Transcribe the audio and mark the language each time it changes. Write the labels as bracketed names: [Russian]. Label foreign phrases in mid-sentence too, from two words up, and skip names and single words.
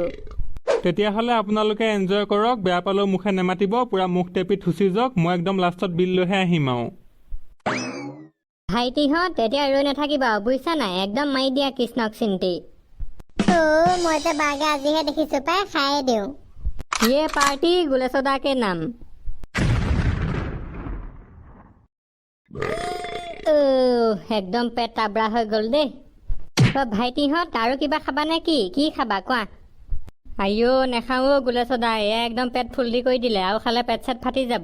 [Assamese] তেতিয়াহ'লে আপোনালোকে এনজয় কৰক, বেয়া পালেও মুখে নেমাতিব, পুৰা মুখ টেপি থুচি যাওক। মই একদম লাষ্টত বিল লৈহে আহিম আৰু। ভাইটিহঁত এতিয়া ৰৈ নাথাকিবা, বুজিছা নাই? একদম মাৰি দিয়া কৃষ্ণক চিন্তি। মই যে বাৰ্গাৰ আজিহে দেখিছো, পাই খায়ে দিওঁ। [Hindi] ये पार्टी गुलेसोदा के नाम। [Assamese] একদম পেট তাবৰা হৈ গ'ল দেই। ভাইটিহঁত আৰু কিবা খাবা নে কি? কি খাবা কোৱা? আইঅ' নেখাওঁ গুলেসোদা, একদম পেট ফুল্লি কৰি দিলে, আৰু খালে পেট চেট ফাটি যাব।